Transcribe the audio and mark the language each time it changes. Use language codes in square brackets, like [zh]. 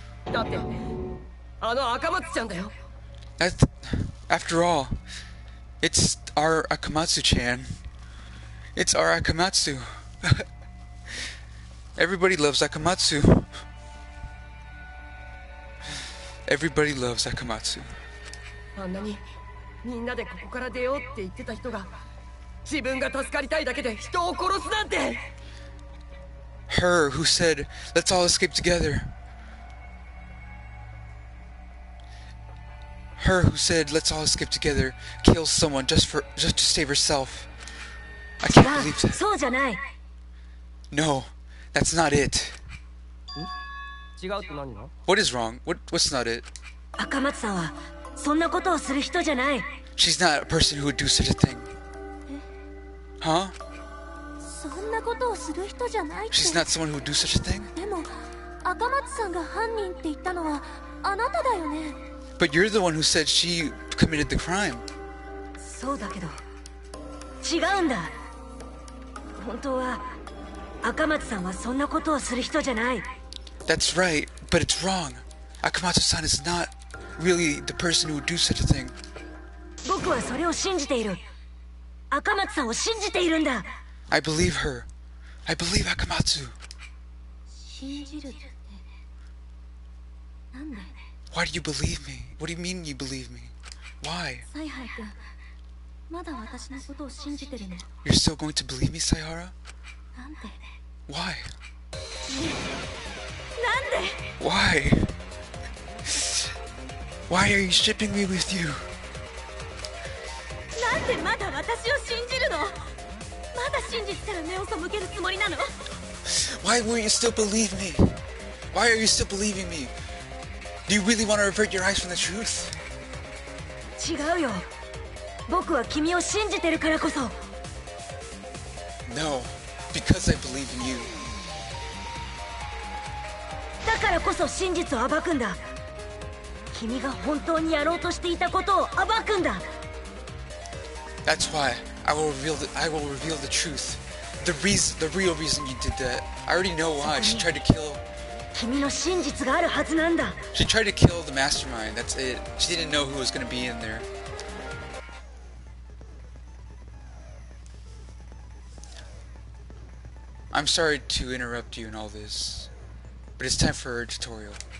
[ja] だってあの赤松ちゃんだよ。 [en] After all, it's our Akamatsu-chan. It's our Akamatsu. Everybody loves Akamatsu. Everybody loves Akamatsu. [ja] あんなにみんなでここから出ようって言ってた人が、自分が助かりたいだけで人を殺すなんて。 [en] Her who said, let's all escape together. Her who said, let's all escape together, kills someone just to save herself. I can't believe that. [ja] そうじゃない。 [en] No, that's not it. [ja] 違うって何が？ [en] What is wrong? What's not it? [ja] 赤松さんはそんなことをする人じゃない。 [en] She's not a person who would do such a thing. Huh? [ja] そんなことをする人じゃないって。 [en] She's not someone who would do such a thing? [ja] でも赤松さんが犯人って言ったのはあなただよね。 [en] But you're the one who said she committed the crime. [ja] そうだけど違うんだ。本当は赤松さんはそんなことをする人じゃない。 [en] That's right, but it's wrong. Akamatsu-san is not really the person who would do such a thing. [ja] 僕はそれを信じている。赤松さんを信じているんだ。 [en] I believe her. I believe Akamatsu. [ja] 信じるって [en] Why do you believe me? What do you mean you believe me? Why? [ja] サイハラ君、まだ私のことを信じてるの？ [en] You're still going to believe me, Saihara? [ja] なんで？ [en] Why? [ja] なんで？ [en] Why? Why are you shipping me with you? [ja] なんでまだ私を信じるの？まだ真実から目を背けるつもりなの？ [en] Why will you still believe me? Why are you still believing me? Do you really want to avert your eyes from the truth? [ja] 違うよ。僕は君を信じてるからこそ。 [en] No, because I believe in you. [ja] だからこそ真実を暴くんだ。君が本当にやろうとしていたことを暴くんだ。 [en] That's why I will reveal the truth. The real reason you did that. I already know why. She tried to kill. [ja] 君の真実があるはずなんだ。 [en] She tried to kill the mastermind. That's it. She didn't know who was going to be in there. I'm sorry to interrupt you in all this, but it's time for a tutorial.